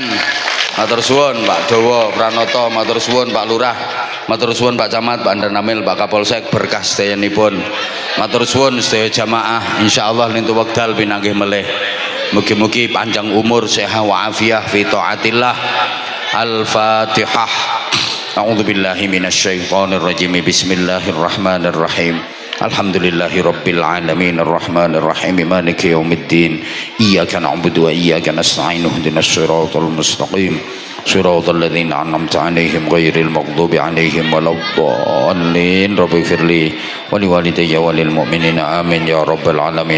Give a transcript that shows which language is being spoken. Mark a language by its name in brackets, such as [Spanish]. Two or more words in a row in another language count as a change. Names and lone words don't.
[Javanese] Matur suwun Pak Dawa Pranoto, matur suwun Pak Lurah, matur suwun Pak Camat, Pak Danamil, Pak Kapolsek, berkah sedayanipun. Matur suwun sedaya jamaah, insyaallah lintu wekdal pinanggih melih. Mugi-mugi panjang umur, sehat [Arabic] وعافية في طاعة الله. الفاتحة. أعوذ بالله من الشيطان الرجيم. بسم الله الرحمن الرحيم. الحمد لله رب العالمين الرحمن الرحيم مالك يوم الدين إياك نعبد وإياك نستعين اهدنا الصراط المستقيم صراط الذين أنعمت عليهم غير المغضوب عليهم ولا الضالين رب اغفر لي ولوالدي وللمؤمنين آمين يا رب العالمين.